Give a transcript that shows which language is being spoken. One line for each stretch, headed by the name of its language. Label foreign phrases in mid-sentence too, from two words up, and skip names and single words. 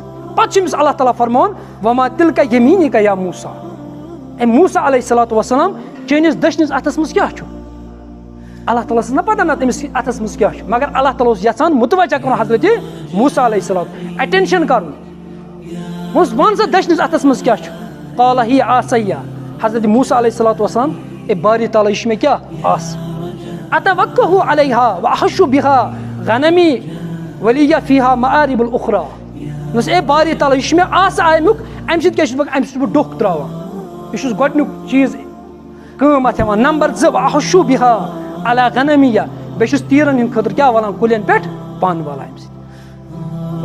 Kashmiri: پتہٕ چھُ أمِس اللہ تعالیٰ فرماوان
Arabic: وما تِلکا یمیٖنِکَ یا موسیٰ,
Kashmiri: اے موسیٰ
Arabic: علیہ الصلوۃ والسلام
Kashmiri: چٲنِس دٔچھنِس اَتھس منٛز کیٛاہ چھُ. اللہ تعالیٰ ٲس نہ پتہ نہ أمِس اَتھس منٛز کیٛاہ چھُ, مگر اللہ تعالیٰ اوس یژھان مُتوجہ کرُن حضرت موسیٰ
Arabic: علیہ السلام,
Kashmiri: ایٹینشن کرُن. وَن سا دٔچھنِس اَتھس منٛز کیٛاہ چھُ.
Arabic: قال ہی عصیہ,
Kashmiri: حضرت موسیٰ
Arabic: علیہ الصلوۃ والسلام,
Kashmiri: اے باری تعالیٰ یہِ چھُ مےٚ کیٛاہ آس.
Arabic: اتوکہ علیہا واحش بہا غنمی ولیہ فیہا مآرب الاخرى,
Kashmiri: دوٚپُس اے باری تعالیٰ یہِ چھُ مےٚ آسہٕ امیُک, اَمہِ سۭتۍ کیٛاہ چھُس بہٕ, اَمہِ سۭتۍ چھُس بہٕ ڈوٚکھ تراوان. یہِ چھُس گۄڈٕنیُک چیٖز کٲم اَتھ ہٮ۪وان. نمبر 2
Arabic: واحش بہا علی غنمیہ,
Kashmiri: بیٚیہِ چھُس تیٖرن ہٕنٛدِ خٲطرٕ کیٛاہ والان کُلٮ۪ن پٮ۪ٹھ پن والان اَمہِ سۭتۍ.